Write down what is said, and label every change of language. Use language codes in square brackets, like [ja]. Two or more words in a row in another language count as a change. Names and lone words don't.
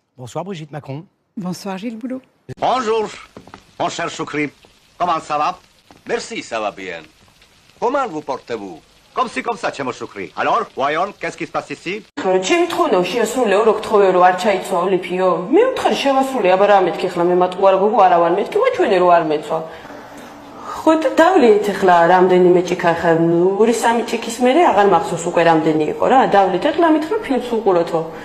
[fr] Bonsoir Brigitte Macron. Bonsoir Gilles Boulot. Bonjour, mon cher Choukri. Comment ça va? Merci, ça va bien. Comment vous portez-vous? Comme ci, comme ça, Chemo Choukri. Alors, voyons, qu'est-ce qui se passe ici? [ka] ჩემი თხოვნა შეასრულეო რო გთხოვე რომ არ ჩაიცვა ლიფიო მე ვთხარი შევასრულე აბა რა მეთქი ხლა მე მატყუარა გოგო არა ვარ მეთქი ვაჩვენე რომ არ მეცვა ხო და დავლით ხლა რამდენიმე ჭიქა ხა 2-3 ჭიქის მერე აღარ მახსოვს უკვე რამდენი იყო რა დავლით ხლა მითხრა ფილმს უყუროთო